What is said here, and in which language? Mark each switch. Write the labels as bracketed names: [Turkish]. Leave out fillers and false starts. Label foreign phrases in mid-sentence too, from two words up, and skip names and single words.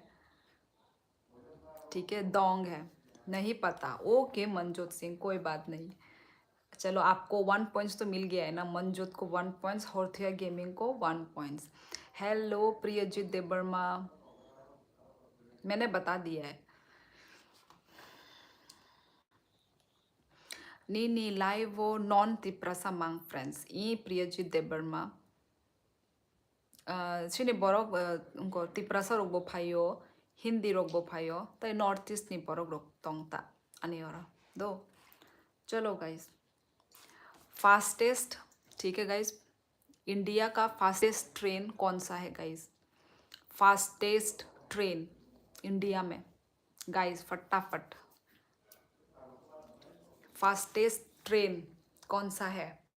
[Hindi] ठीक है, डोंग है, नहीं पता। ओके मनजोत सिंह, कोई बात नहीं। चलो, आपको 1 पॉइंट्स तो मिल गया है ना, मनजोत को 1 पॉइंट्स, होर्थुया गेमिंग को 1 पॉइंट्स। हेलो प्रियजीत देवर्मा, मैंने बता दिया है। [Kok Borok] Nini live non tiprasa mang friends. I Priyajit Debarma. Sini borok unko tiprasa rogbo phayo, Hindi rogbo phayo, tai North East ni borok rog tongta ani ora. [Hindi] दो, चलो [English] guys, fastest, [Hindi] ठीक है गाइस, इंडिया का [English] fastest train [Hindi] कौन सा है गाइस? [English] fastest train India [Hindi] में, गाइस फटाफट, [English] fastest train [Hindi] कौन सा है?